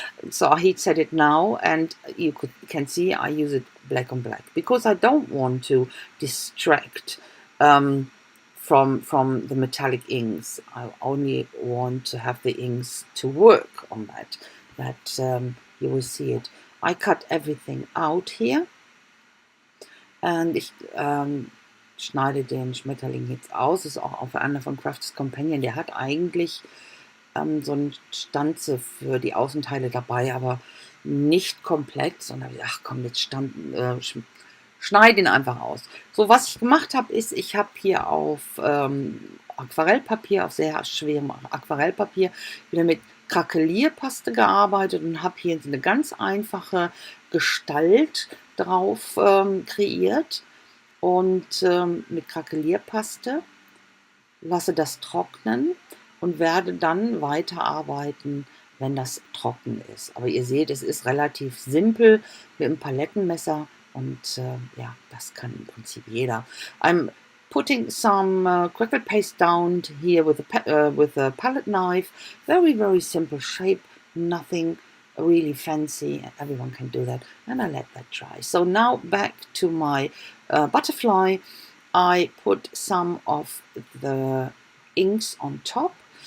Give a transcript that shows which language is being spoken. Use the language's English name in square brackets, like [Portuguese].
[English] So I heat set it now, and you can see I use it black on black because I don't want to distract from the metallic inks. I only want to have the inks to work on that. But you will see it. I cut everything out here, and ich schneide den Schmetterling jetzt aus. [German] Das ist auch auf einer von Crafts Companion. Der hat eigentlich so eine Stanze für die Außenteile dabei, aber nicht komplett, sondern ach komm, jetzt schneide ihn einfach aus. So, was ich gemacht habe, ist, ich habe hier auf Aquarellpapier, auf sehr schwerem Aquarellpapier, wieder mit Krakelierpaste gearbeitet und habe hier eine ganz einfache Gestalt drauf kreiert und mit Krakelierpaste lasse das trocknen und werde dann weiterarbeiten, wenn das trocken ist. Aber ihr seht, es ist relativ simpel mit einem Palettenmesser und ja, das kann im Prinzip jeder. [English] I'm putting some Crackled paste down here with a palette knife. Very, very simple shape, nothing really fancy. Everyone can do that. And I let that dry. So now back to my butterfly. I put some of the inks on top.